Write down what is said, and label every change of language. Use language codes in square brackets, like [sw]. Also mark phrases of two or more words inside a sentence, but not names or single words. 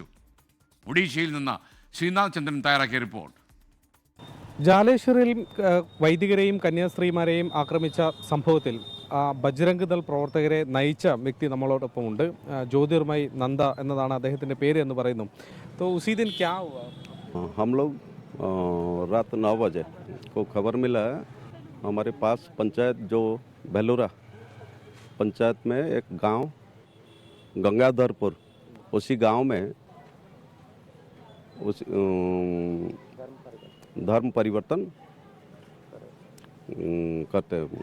[ml] ഒഡീഷയിൽ നിന്ന് ശ്രീനാഥ് ചന്ദ്രൻ തയ്യാറാക്കിയ റിപ്പോർട്ട്. ജാലേശ്വറിൽ വൈദികരെയും കന്യാസ്ത്രീമാരെയും ആക്രമിച്ച സംഭവത്തിൽ ബജ്രംഗ് ദൾ പ്രവർത്തകരെ നയിച്ച വ്യക്തി നമ്മളോടൊപ്പമുണ്ട്. ജ്യോതിർമയി നന്ദ എന്നതാണ് അദ്ദേഹത്തിൻ്റെ പേര് എന്ന് പറയുന്നു. [hi] तो उसी दिन क्या हुआ? हम लोग रात 9 बजे को खबर मिला हमारे पास पंचायत जो बेलूरा पंचायत में एक गांव गंगाधरपुर, उसी गांव में उस धर्म परिवर्तन करते हैं.